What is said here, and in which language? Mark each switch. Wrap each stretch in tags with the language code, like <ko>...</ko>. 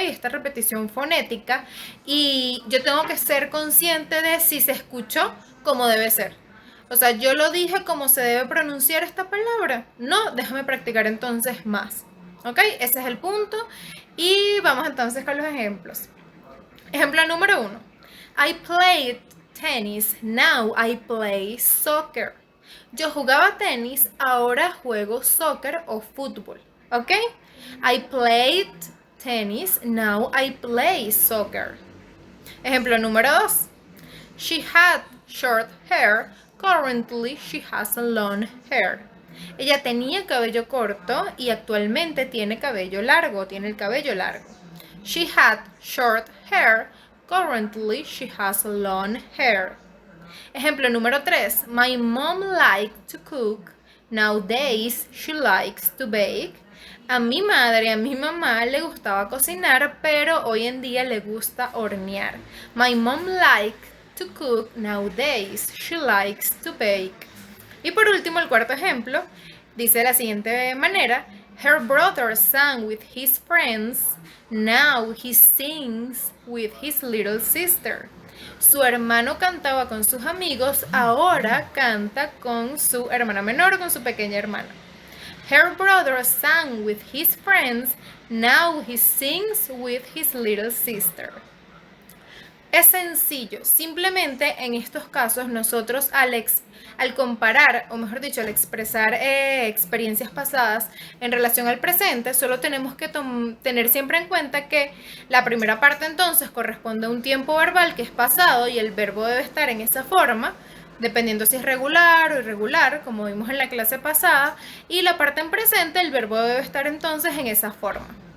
<es>Esta repetición fonética, y yo tengo que ser consciente de si se escuchó como debe ser. O sea, yo lo dije como se debe pronunciar esta palabra. No, déjame practicar entonces más. ¿Ok? Ese es el punto. Y vamos entonces con los ejemplos. Ejemplo número 1.</es> <en>I played tennis, now I play soccer.</en> <es>Yo jugaba tenis, ahora juego soccer o fútbol. ¿Ok?</es> <en>I played tennis, now I play soccer.</en> <es>Ejemplo número 2.</es> <en>She had short hair, currently she has a long hair.</en> <es>Ella tenía cabello corto y actualmente tiene cabello largo, tiene el cabello largo.</es> <en>She had short hair, currently she has long hair.</en> <es>Ejemplo número 3.</es> <en>My mom liked to cook, nowadays she likes to bake.</en> <es>A mi madre, a mi mamá le gustaba cocinar, pero hoy en día le gusta hornear.</es> <en>My mom liked to cook, nowadays she likes to bake.</en> <es>Y por último, el cuarto ejemplo dice de la siguiente manera:</es> <en>Her brother sang with his friends, now he sings with his little sister.</en> <es>Su hermano cantaba con sus amigos, ahora canta con su hermana menor, con su pequeña hermana.</es> <en>Her brother sang with his friends, now he sings with his little sister.</en> <es>Es sencillo, simplemente en estos casos nosotros al comparar, o mejor dicho, al expresar experiencias pasadas en relación al presente, solo tenemos que tener siempre en cuenta que la primera parte entonces corresponde a un tiempo verbal que es pasado y el verbo debe estar en esa forma, dependiendo si es regular o irregular, como vimos en la clase pasada, y la parte en presente, el verbo debe estar entonces en esa forma.</es>